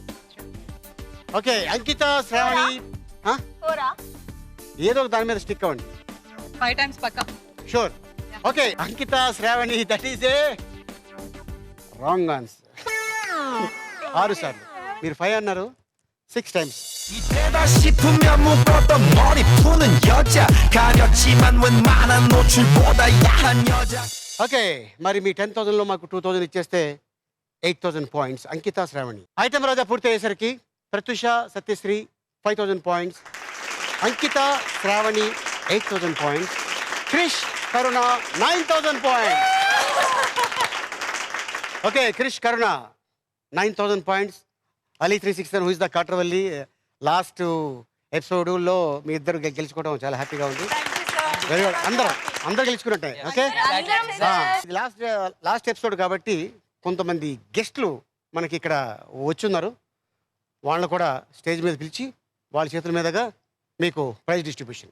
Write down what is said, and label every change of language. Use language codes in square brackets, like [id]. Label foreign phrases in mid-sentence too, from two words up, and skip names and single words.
[te] ఓకే, అంకిత శ్రావణి ఏదో ఒక దాని మీద స్టిక్ అవ్వండి. 5 times పక్కా [en] Sure? Okay, Ankita Sravani, that is a wrong answer. [te] 6 సార్లు. మీరు 5 అన్నారు, 6 times. [ko] 이때다 싶으면 묶었던 머리 푸는 여자 가렸지만 웬만한 노출보다 야한 여자 [te] ఓకే, మరి మీ 10,000లో మాకు 2000 ఇచ్చేస్తే 8000 పాయింట్స్. అంకిత శ్రావణి. ఐటమ్ రాజా పూర్తి అయ్యేసరికి ప్రత్యూష సత్యశ్రీ 5000 పాయింట్స్, అంకిత శ్రావణి 8000 పాయింట్స్, క్రిష్ కరుణ 9000 పాయింట్స్. ఓకే, క్రిష్ కరుణ 9000 పాయింట్స్. Ali 367, [en] who is the Katravalli, last [te] ఎపిసోడ్లో మీ ఇద్దరు గెలుచుకోవడం చాలా హ్యాపీగా ఉంది. [en] very good. [te] అందరూ గెలుచుకున్నట్టే. ఓకే, [en] last episode [te] కాబట్టి కొంతమంది గెస్ట్లు మనకి ఇక్కడ వచ్చున్నారు. వాళ్ళని కూడా స్టేజ్ మీద పిలిచి వాళ్ళ చేతుల మీదుగా మీకు [en] prize distribution.